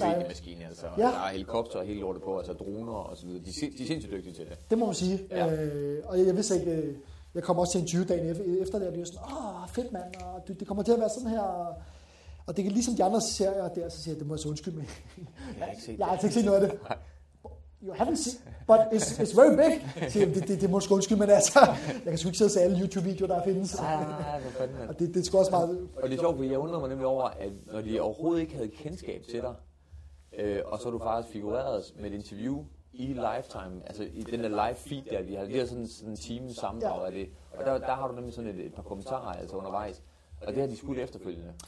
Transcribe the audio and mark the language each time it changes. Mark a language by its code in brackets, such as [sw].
[da] En kæmpe maskine, altså. Der er helikopter og hele lortet på, altså droner og så videre. De er sindssygt dygtige til det. Det må man sige. Og jeg vidste ikke, jeg kom også til en 20-dagen efter det, og de var sådan, fedt mand, og det kommer til at være sådan her. Og det er ligesom de andre serier der, så siger jeg, det må jeg så undskylde med. Jeg har ikke set noget af det. [en] You haven't seen, but it's very big. [da] Det må sgu undskylde, men altså, jeg kan sgu ikke sidde og se alle YouTube-videoer, der findes. Og det skal også meget. Og det er sjovt, fordi jeg undrer mig nemlig over, at når de overhovedet ikke havde kendskab til dig, og så har du faktisk figureret med et interview i Lifetime, altså i den der live feed der, de har det sådan en time sammendrag af det, og der har du nemlig sådan et par kommentarer altså undervejs, og det har de skudt efterfølgende.